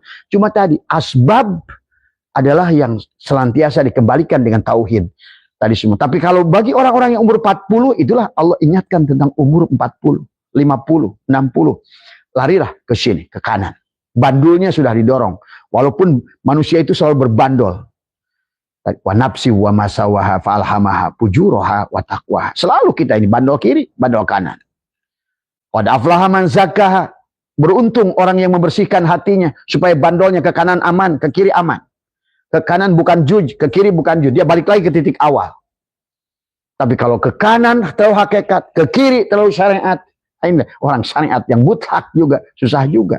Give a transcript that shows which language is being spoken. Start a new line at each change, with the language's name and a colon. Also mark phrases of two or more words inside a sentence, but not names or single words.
Indonesian: Cuma tadi asbab adalah yang senantiasa dikembalikan dengan tauhid tadi semua. Tapi kalau bagi orang-orang yang umur 40, itulah Allah ingatkan tentang umur 40, 50, 60. Larilah ke sini, ke kanan. Bandulnya sudah didorong. Walaupun manusia itu selalu berbandol.
Arabic: Wa nafsi wa masawaha fa'alhamaha pujuroha wa taqwaha.
Indonesian: Selalu kita ini bandol kiri, bandol kanan.
Arabic: Qad aflaha man zakkaha.
Indonesian: Beruntung orang yang membersihkan hatinya supaya bandolnya ke kanan aman, ke kiri aman. Ke kanan bukan juj, ke kiri bukan juj. Dia balik lagi ke titik awal. Tapi kalau ke kanan terlalu hakikat, ke kiri terlalu syariat. Ini orang syariat yang mutlak juga, susah juga.